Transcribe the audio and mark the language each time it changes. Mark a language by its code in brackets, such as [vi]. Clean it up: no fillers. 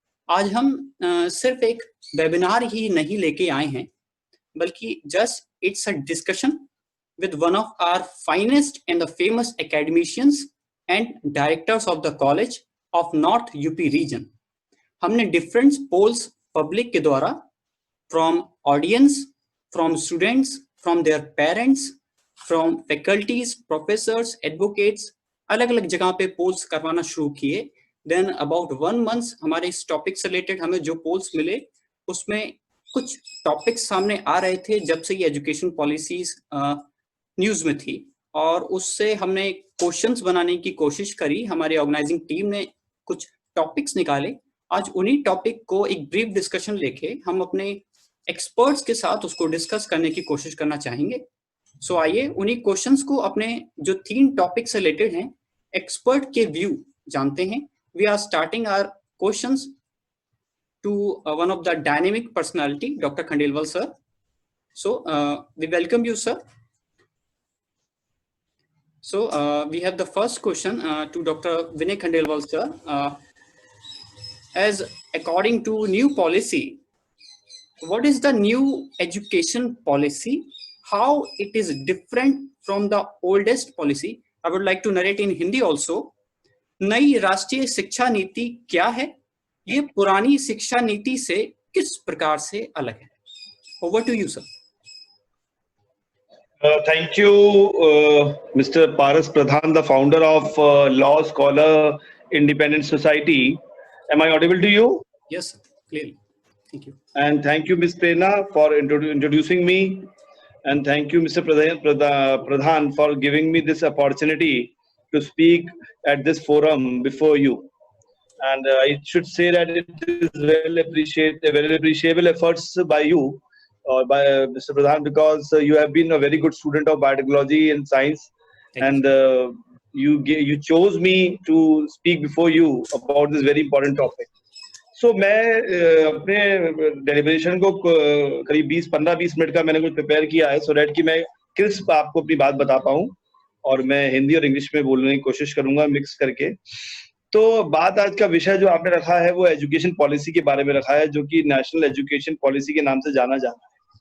[hi] आज हम सिर्फ एक वेबिनार ही नहीं लेके आए हैं, बल्कि [en] just it's a discussion with one of our finest and the famous academicians and directors of the college of North UP region. [hi] हमने [en] different polls public [hi] के द्वारा [en] from audience, from students, from their parents, from faculties, professors, advocates, [hi] अलग अलग जगह पे [en] polls [hi] करवाना शुरू किए. [en] Then about 1 month [hi] हमारे इस टॉपिक से रिलेटेड हमें जो पोल्स मिले उसमें कुछ टॉपिक्स सामने आ रहे थे जब से ये एजुकेशन पॉलिसीज न्यूज में थी, और उससे हमने क्वेश्चंस बनाने की कोशिश करी. हमारी ऑर्गेनाइजिंग टीम ने कुछ टॉपिक्स निकाले. आज उन्हीं टॉपिक को एक ब्रीफ डिस्कशन लेके हम अपने एक्सपर्ट्स के साथ उसको डिस्कस करने की कोशिश करना चाहेंगे. सो आइए उन्हीं क्वेश्चंस को अपने जो 3 टॉपिक से रिलेटेड हैं एक्सपर्ट के व्यू जानते हैं. [en] We are starting our questions to one of the dynamic personality, Dr. Khandelwal sir. So we welcome you, sir. So we have the first question to Dr. Vinay Khandelwal sir. As according to new policy, what is the new education policy? How it is different from the oldest policy? I would like to narrate in Hindi also. [hi] नई राष्ट्रीय शिक्षा नीति क्या है? ये पुरानी शिक्षा नीति से किस प्रकार से अलग है? [en] Over to you, sir. Thank you, Mr. Paras Pradhan, the founder of Law Scholar Independent Society. Am I audible to you? Yes, sir. Clearly. Thank you. And thank you, Ms. Prerna, for introducing me. And thank you, Mr. Pradhan, for giving me this opportunity to speak at this forum before you. And I should say that it is very appreciable efforts by you by Mr. Pradhan, because you have been a very good student of biotechnology and science, and you chose me to speak before you about this very important topic. [hi] So मैं अपने deliberation को करीब 15-20 minute का मैंने कुछ prepare किया है, so that कि मैं क्रिस्प आपको अपनी बात बता पाऊं, और मैं हिंदी और इंग्लिश में बोलने की कोशिश करूंगा मिक्स करके। तो बात आज का विषय जो आपने रखा है वो एजुकेशन पॉलिसी के बारे में रखा है, जो कि नेशनल एजुकेशन पॉलिसी के नाम से जाना जाता है।